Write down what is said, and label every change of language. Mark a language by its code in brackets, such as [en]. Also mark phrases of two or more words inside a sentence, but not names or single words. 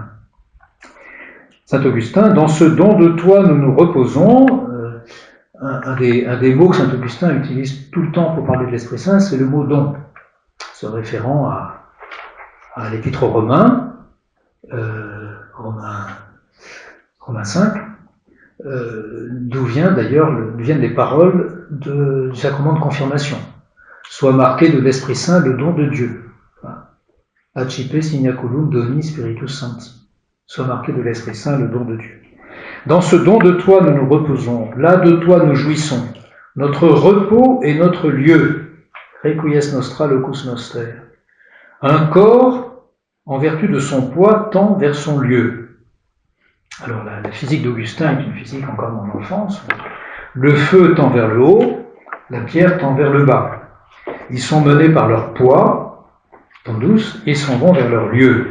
[fr] Saint Augustin, dans ce don de toi nous nous reposons, un des mots que Saint Augustin utilise tout le temps pour parler de l'Esprit Saint, c'est le mot don, se référant à l'Épître aux Romains, Romains 5, d'où viennent les paroles du sacrement de confirmation. Soit marqué de l'Esprit Saint le don de Dieu. [la] Accipe signaculum doni spiritus sancti. [fr] Soit marqué de l'Esprit Saint le don de Dieu. Dans ce don de toi nous nous reposons, là de toi nous jouissons. Notre repos est notre lieu. [la] Requies nostra locus noster. [fr] Un corps, en vertu de son poids, tend vers son lieu. Alors la physique d'Augustin est une physique encore de mon enfance. Le feu tend vers le haut, la pierre tend vers le bas. Ils sont menés par leur poids, temps douce, et s'en vont vers leur lieu.